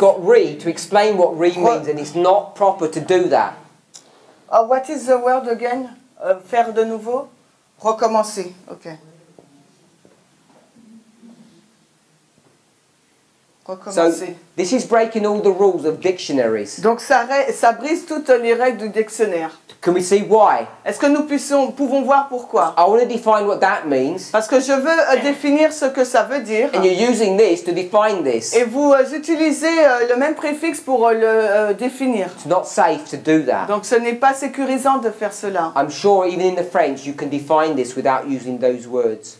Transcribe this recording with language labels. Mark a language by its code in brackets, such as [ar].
[en] got re to explain what re means, and it's not proper to do that. Oh, what is the word again? [fr] Faire de nouveau? Recommencer, ok. [en] So [fr] Recommencer. [en] this is breaking all the rules of dictionaries. [fr] Donc ça brise toutes les règles du dictionnaire. [en] Can we see why? [fr] Est-ce que nous pouvons voir pourquoi? [en] I want to define what that means, [fr] Parce que je veux définir ce que ça veut dire. [en] and you're using this to define this. [fr] Et vous utilisez le même préfixe pour le définir. [en] It's not safe to do that. [fr] Donc ce n'est pas sécurisant de faire cela. [en] I'm sure even in the French you can define this without using those words.